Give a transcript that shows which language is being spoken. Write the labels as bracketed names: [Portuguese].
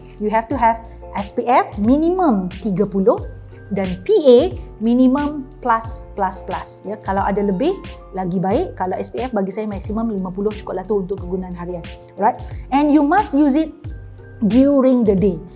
[English] You have to have SPF minimum 30 [Malay] dan [English] PA minimum plus. [Malay] Ya, kalau ada lebih lagi baik. Kalau SPF bagi saya maksimum 50 cukuplah tu untuk kegunaan harian. [English] Alright? And you must use it during the day.